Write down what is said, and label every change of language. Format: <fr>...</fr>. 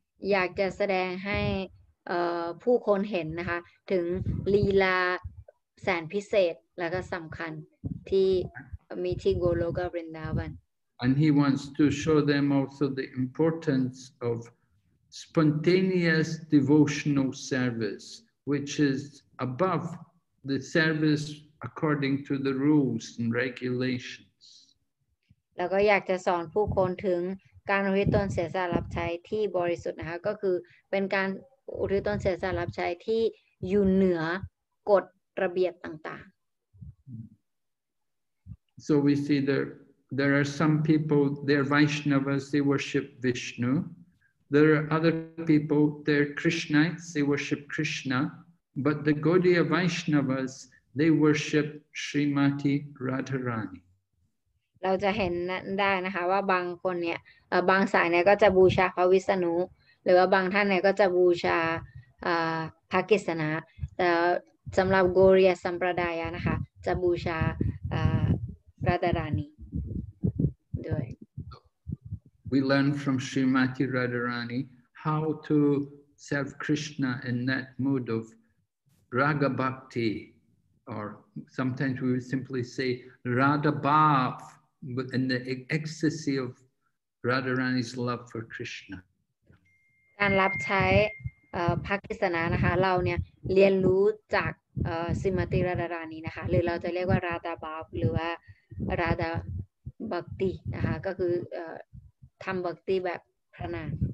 <th>อยากจะแสดงให้ผู้คนเห็นนะคะถึงลีลาแสนพิเศษและก็สำคัญที่มีที่โกโลกวรินดาวัน</th> <en>And he wants to show them also the importance of spontaneous devotional service, which is above the service according to the rules and regulations.</en> <th>แล้วก็อยากจะสอนผู้คนถึงการอุทิศตนเสียสละรับใช้ที่บริสุทธิ์นะคะก็คือเป็นการอุทิศตนเสียสละรับใช้ที่อยู่เหนือกฎระเบียบต่างๆ</th> <en>So we see there are some people, they're Vaishnavas, they worship Vishnu. There are other people, they're Krishnites, they worship Krishna. But the Gaudiya Vaishnavas, they worship Srimati Radharani.</en> <th>เราจะเห็นได้นะคะว่าบางคนเนี่ยบางสายเนี่ยก็จะบูชาพระวิษณุหรือว่าบางท่านเนี่ยก็จะบูชาพระกฤษณะแต่สำหรับโกริยสัมปรายะนะคะจะบูชาราดารานีด้วย</th> <en>We learn from Srimati Radharani how to serve Krishna in that mood of raga bhakti, or sometimes we would simply say Radha Bhav, in the ecstasy of Radharani's love for Krishna.</en> <th>การรับใช้ พระกฤษณะนะคะเราเนี่ยเรียนรู้จากสิมาติราดารานี้นะคะหรือเราจะเรียกว่าราดาบาบหรือว่าราดาบักตินะคะก็คือทำบักติแบบพระนาม</th>